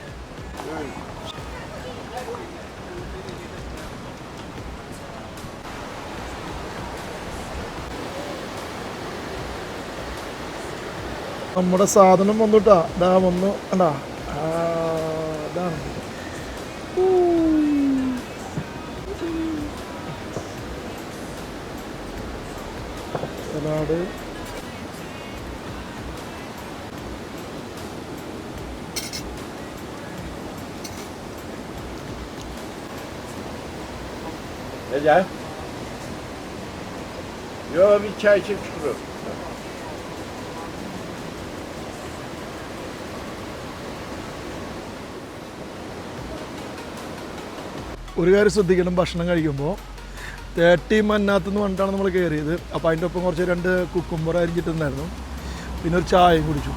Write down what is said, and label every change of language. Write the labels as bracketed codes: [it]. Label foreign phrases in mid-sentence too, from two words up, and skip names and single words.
[ml] നമ്മുടെ സാധനം വന്നിട്ടാ, ഇതാ വന്നു കണ്ടാ, ഇതാണ് സലാഡ്. [tr] Neden? Yo, bir çay içip çıkıyorum. [ml] ഒരു കാര്യം ശ്രദ്ധിക്കണം, ഭക്ഷണം കഴിക്കുമ്പോൾ 30 മന്നാത്ത് നിന്ന് പറഞ്ഞിട്ടാണ് നമ്മൾ കയറിയത്. അപ്പോൾ അതിൻ്റെ ഒപ്പം കുറച്ച് 2 കുക്കുംബർ അരിഞ്ഞിട്ടുണ്ടായിരുന്നു, പിന്നെ ഒരു ചായയും കുടിച്ചു.